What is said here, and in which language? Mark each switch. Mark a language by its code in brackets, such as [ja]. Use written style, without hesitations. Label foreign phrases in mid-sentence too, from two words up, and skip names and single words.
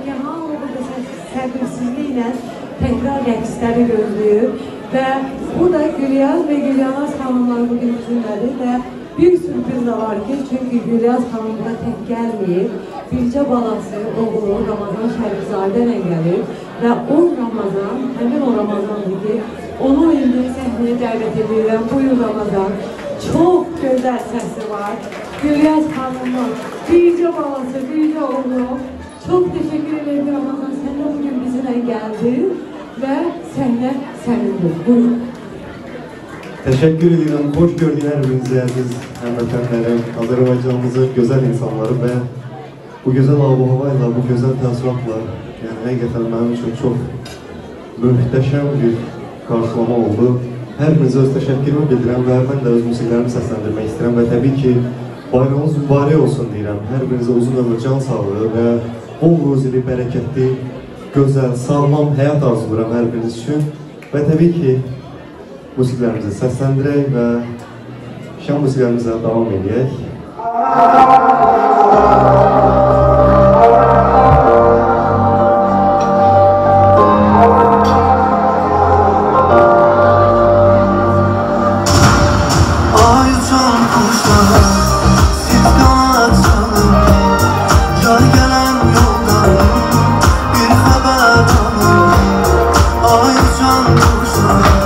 [az] ki, hamı burada səbirsizliklə təkrar rəqsləri gözləyir və bu da Gülyaz və Gülyanaz xanımlar bugün bizimlədir və bir sürpriz de var ki, çünkü Gülyaz xanım da tək gəlməyib, bircə balası, oğlu Ramazan Şərifzadə ilə gəlir və o Ramazan, həmin o Ramazandır ki, onun indi səhnəyə dəvət edirəm. Buyur Ramazan, çox gözəl səsi var. Gülyaz xanımın bircə balası, bircə oğlu. Çox təşəkkür ederim Ramazan, sən də bugün bizimlə gəldin və səhnə sənindir. Buyur. [tr] Teşekkür ederim. Hoş gördüler hepinizi [az] aziz həmvətənlərim, Azərbaycanımızın güzel insanları ve bu güzel hava-havayla, bu güzel təəssüratla, yani həqiqətən mənim üçün çox möhtəşəm bir qarşılama oldu. Hər birinizə öz təşəkkürümü bildirəm və mən də öz musiqilərimi səsləndirmək istəyirəm və təbii ki, bayramınız mübarək olsun deyirəm. Hər birinizə uzun ömür, can sağlığı və bol ruzili, bərəkətli, gözəl, sağlam həyat arzulayıram hər biriniz üçün və təbii ki, musiqilərimizi səsləndirək və şən musiqilərimizə davam edək. [tr] Ay uçan kuşlar, siz kanat salın, yar gelen yoldan bir haber alın. Ay uçan kuşlar,